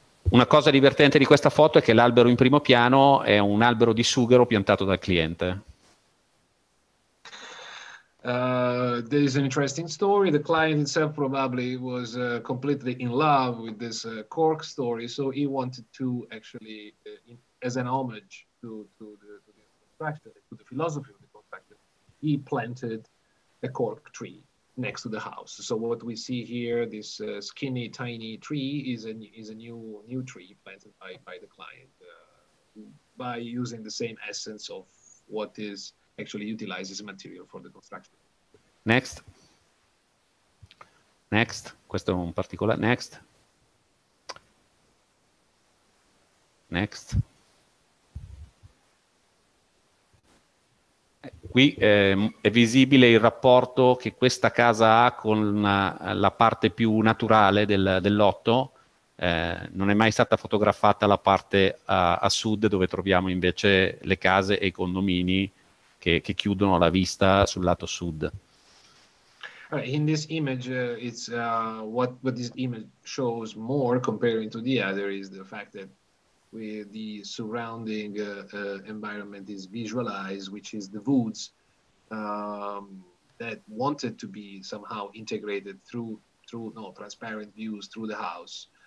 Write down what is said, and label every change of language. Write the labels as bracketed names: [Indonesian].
[Italian] Una cosa divertente di questa foto è che l'albero in primo piano è un albero di sughero piantato dal cliente. [English] There is an interesting story. The client himself probably was completely in love with this cork story, so he wanted to actually, as an homage to the construction, to the philosophy of the construction, he planted a cork tree next to the house. So what we see here, this skinny, tiny tree, is a new tree planted by the client by using the same essence of what is actually utilized as a material for the construction. Next. Next. [Italian] Questo è un particolare. Next. [English] Next. [Italian] Qui è visibile il rapporto che questa casa ha con la parte più naturale del lotto. Non è mai stata fotografata la parte a sud, dove troviamo invece le case e i condomini che chiudono la vista sul lato sud. [English] In this image, it's what this image shows more comparing to the other is the fact that the surrounding environment is visualized, which is the woods that wanted to be somehow integrated through transparent views through the house.